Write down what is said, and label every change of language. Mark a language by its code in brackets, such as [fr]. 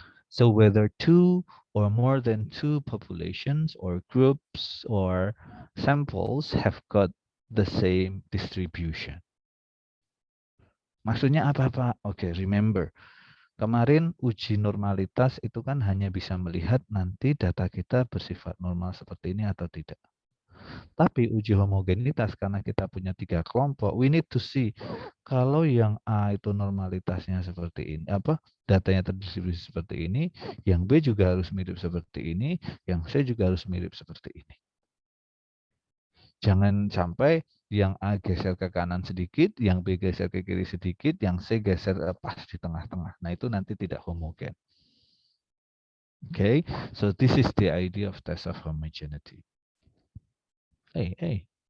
[en] So whether two or more than two populations or groups or samples have got the same distribution. [id] Maksudnya apa, Pak? Oke, remember. Kemarin uji normalitas itu kan hanya bisa melihat nanti data kita bersifat normal seperti ini atau tidak. Tapi uji homogenitas karena kita punya 3 kelompok, [en] we need to see [id] kalau yang A itu normalitasnya seperti ini, datanya terdistribusi seperti ini, yang B juga harus mirip seperti ini, yang C juga harus mirip seperti ini. Jangan sampai yang A geser ke kanan sedikit, yang B geser ke kiri sedikit, yang C geser pas di tengah-tengah. Nah, itu nanti tidak homogen. [en] Okay, so this is the idea of test of homogeneity. Hey.